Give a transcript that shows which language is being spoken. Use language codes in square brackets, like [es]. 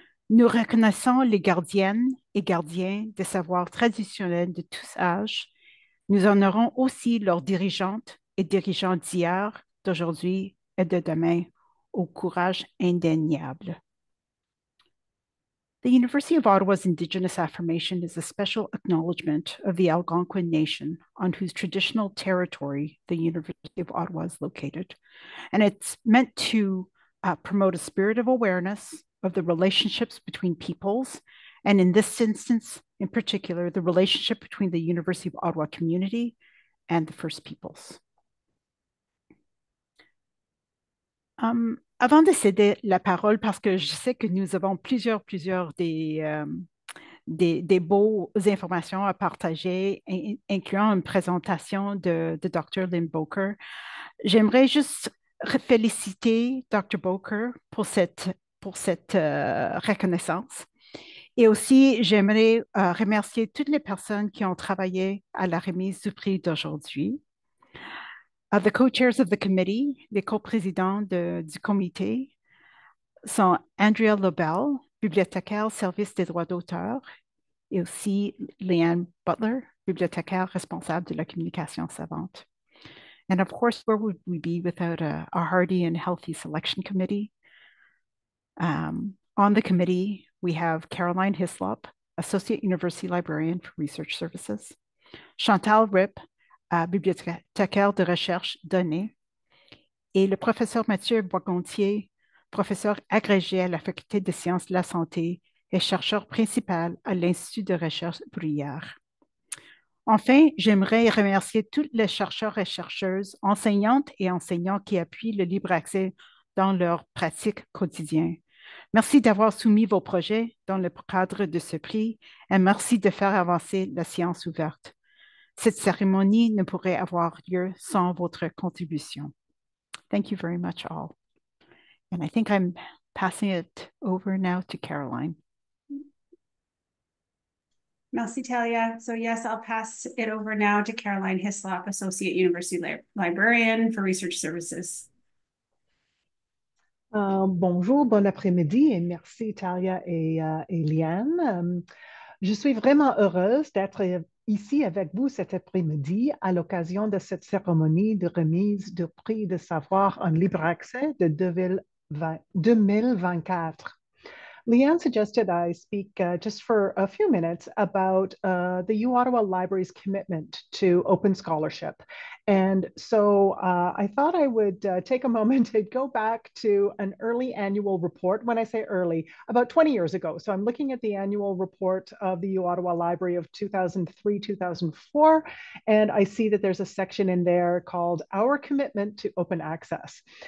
[fr] Nous reconnaissons les gardiennes et gardiens des savoirs traditionnels de tous âges. Nous honorons aussi leurs dirigeantes et dirigeants d'hier, d'aujourd'hui et de demain au courage indéniable. [en] The University of Ottawa's Indigenous affirmation is a special acknowledgement of the Algonquin Nation on whose traditional territory the University of Ottawa is located. And it's meant to promote a spirit of awareness of the relationships between peoples, and in this instance, in particular, the relationship between the University of Ottawa community and the First Peoples. [fr] Avant de céder la parole, parce que je sais que nous avons plusieurs des beaux informations à partager, incluant une présentation de Dr. Lynn Boker, j'aimerais juste féliciter Dr. Boker pour cette reconnaissance. Et aussi, j'aimerais remercier toutes les personnes qui ont travaillé à la remise du prix d'aujourd'hui. [en] The co-chairs of the committee, [fr] les coprésidents du comité, sont Andrea Lobel, bibliothécaire au service des droits d'auteur, et aussi Leanne Butler, bibliothécaire responsable de la communication savante. [en] And of course, where would we be without a hardy and healthy selection committee? On the committee, we have [fr] Caroline Hislop, Associate University Librarian for Research Services, Chantal Ripp, bibliothécaire de recherche donnée, et le professeur Mathieu Boisgontier, professeur agrégé à la Faculté des sciences de la santé et chercheur principal à l'Institut de recherche Bruyère. Enfin, j'aimerais remercier tous les chercheurs et chercheuses, enseignantes et enseignants qui appuient le libre accès dans leur pratique quotidienne. Merci d'avoir soumis vos projets dans le cadre de ce prix et merci de faire avancer la science ouverte. Cette cérémonie ne pourrait avoir lieu sans votre contribution. [en] Thank you very much all. And I think I'm passing it over now to Caroline. [fr] Merci, Talia. [en] So yes, I'll pass it over now to Caroline Hislop, Associate University Librarian for Research Services. [fr] Bonjour, bon après-midi et merci Talia et Liane. Je suis vraiment heureuse d'être ici avec vous cet après-midi à l'occasion de cette cérémonie de remise du prix de savoir en libre accès de 2024. [en] Leanne suggested I speak just for a few minutes about the U Ottawa Library's commitment to open scholarship. And so I thought I would take a moment to go back to an early annual report. When I say early, about 20 years ago. So I'm looking at the annual report of the U Ottawa Library of 2003, 2004, and I see that there's a section in there called Our Commitment to Open Access.